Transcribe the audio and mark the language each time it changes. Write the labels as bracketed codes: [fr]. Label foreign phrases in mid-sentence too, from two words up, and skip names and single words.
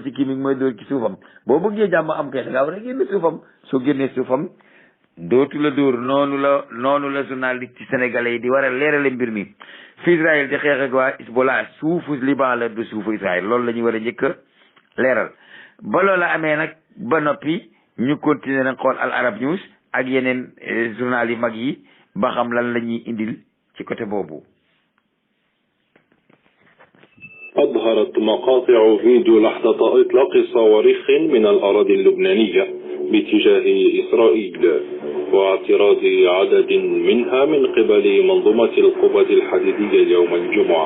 [wo] ci kii mi mooy dóor ci suufam boo bëggee jàmm am kay da ngaa war a génne suufam soo génnee suufam dootu la dóor noonu la journaliste ci sénégalais yi di war a leerale mbir mi fi Israël di xeex ak waa Hezbollah suufu Liban la du suufu Israël loolu la ñuy war a njëkk a leeral ba loola amee nag ba noppi ñu continuer nag xool Al Arab News ak yeneen journal yu mag yi ba xam lan la ñuy indil ci côté boobu. [ar] أظهرت مقاطع فيديو لحظة إطلاق صواريخ من الأراضي اللبنانية باتجاه إسرائيل واعتراض عدد منها من قبل منظومة القوات الحديدية يوم الجمعة.